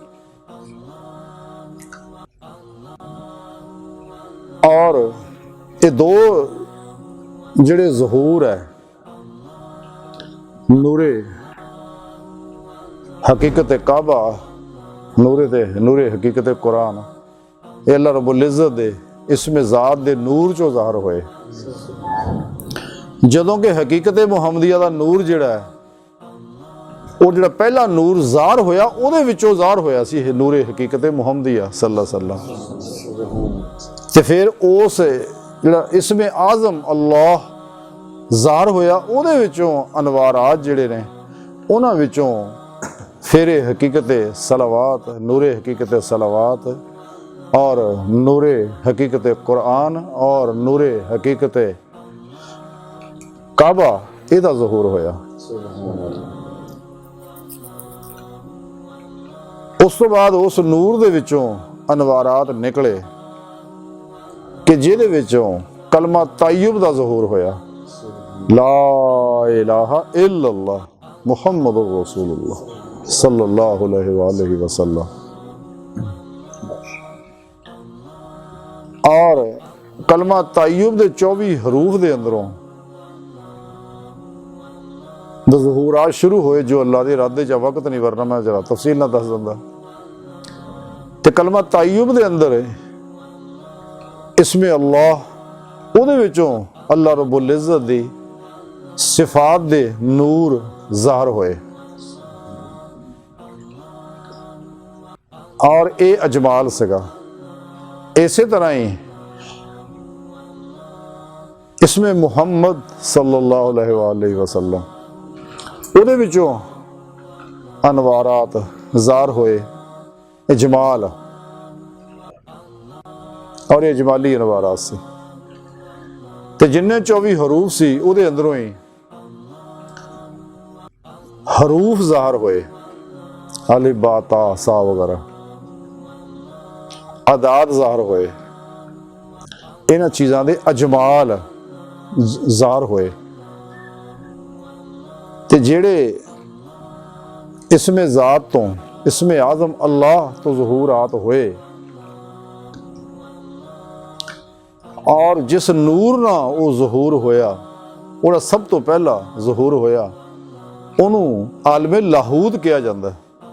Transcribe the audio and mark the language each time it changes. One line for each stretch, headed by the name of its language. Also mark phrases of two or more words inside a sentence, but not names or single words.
Punjabi: اور یہ دو جہڑے ظہور ہے، نورِ حقیقت کعبہ، نورِ حقیقت قرآن، یہ اللہ رب العزت دے اسمِ ذات دے نور چوں ظاہر ہوئے. جدوں کہ حقیقت محمدیہ دا نور جہڑا ہے، وہ جہڑا پہلا نور ظاہر ہویا، اوہدے وچوں ظاہر ہویا سی نورِ حقیقت محمدیہ
Arabic: صلى الله عليه وسلم.
Punjabi: تے فیر اس جہڑا اسمِ اعظم اللہ ظاہر ہویا، اوہدے وچوں انوارات جہڑے نے، اونہاں وچوں فیر حقیقت صلوات، نورِ حقیقت صلوات، اور نورِ حقیقت قرآن، اور نورِ حقیقت کعبہ، ایہدا ظہور ہویا. اس توں بعد اس نور دے وچوں انوارات نکلے کہ جہدے وچوں کلمہ طیب دا ظہور ہویا,
Arabic: لا إله إلا الله محمد رسول الله صلى الله عليه وسلم.
Punjabi: اور کلمہ طیب دے 24 حروف دے اندروں ظہورات شروع ہوئے، جو اللہ دے ارادے چ وقت نہیں، ورنہ میں ذرا تفصیل نہ دس دیندا. تے کلمہ طیب دے اندر اسمِ اللہ، اوہدے وچوں اللہ رب العزت دی صفات دے نور ظاہر ہوئے، اور یہ اجمال سگا. اسے طرح ہی اسمِ محمد
Arabic: صلى الله عليه وسلم,
Punjabi: اوہدے وچوں انوارات ظاہر ہوئے، اجمال، اور یہ جمالی انوارات سے. تے جنے 24 حروف سی، اوہدے اندروں ہی حروف ظاہر ہوئے، الف با تا ثا وغیرہ، اعداد ظاہر ہوئے، انہاں چیزاں دے اجمال ظاہر ہوئے. تے جہڑے اسمِ ذات توں، اسمِ اعظم اللہ توں ظہورات ہوئے، اور جس نور نا وہ ظہور ہویا، وہ سب توں پہلا ظہور ہویا,
Urdu: انہوں نے عالمِ لاہوت کہا جاتا ہے.